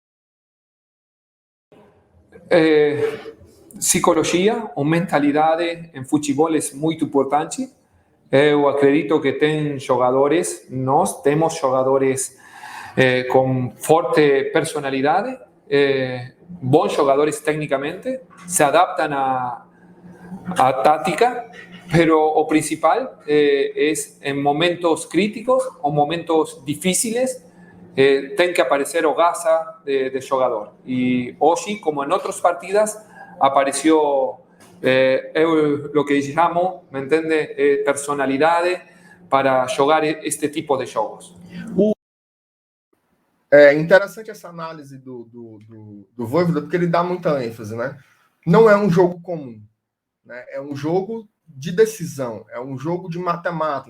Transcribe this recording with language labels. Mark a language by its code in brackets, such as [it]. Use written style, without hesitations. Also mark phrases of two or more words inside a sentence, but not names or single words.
[pt] Psicologia ou mentalidade em futebol é muito importante. Eu acredito que tem jogadores, nós temos jogadores com forte personalidade, bons jogadores tecnicamente, se adaptam a tática, [es] pero o principal es en momentos críticos o momentos difíciles [pt] tem que aparecer o gaza de jogador. [es] Y hoy, como en otras partidas, apareció lo que llamo, ¿me entiende? [pt] Personalidades para jogar este tipo de jogos. É interessante essa análise do Vojvoda, porque ele dá muita ênfase, né? Não é um jogo comum, né? É um jogo de decisão, é um jogo de mata-mata.